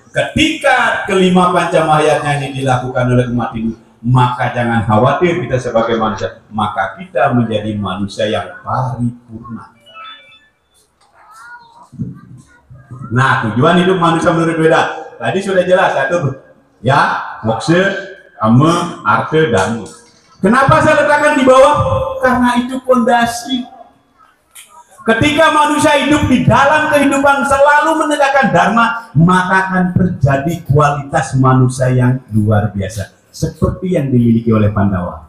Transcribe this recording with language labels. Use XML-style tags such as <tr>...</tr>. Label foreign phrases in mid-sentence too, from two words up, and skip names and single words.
<id>Ketika kelima pancamahayatnya ini dilakukan oleh umat ini, maka jangan khawatir kita sebagai manusia, maka kita menjadi manusia yang paripurna. Nah, tujuan hidup manusia menurut Weda tadi sudah jelas, satu ya, moksha, kama, artha, dharma. Kenapa saya letakkan di bawah? Karena itu fondasi. Ketika manusia hidup di dalam kehidupan selalu menegakkan dharma, maka akan terjadi kualitas manusia yang luar biasa, seperti yang dimiliki oleh Pandawa.</id>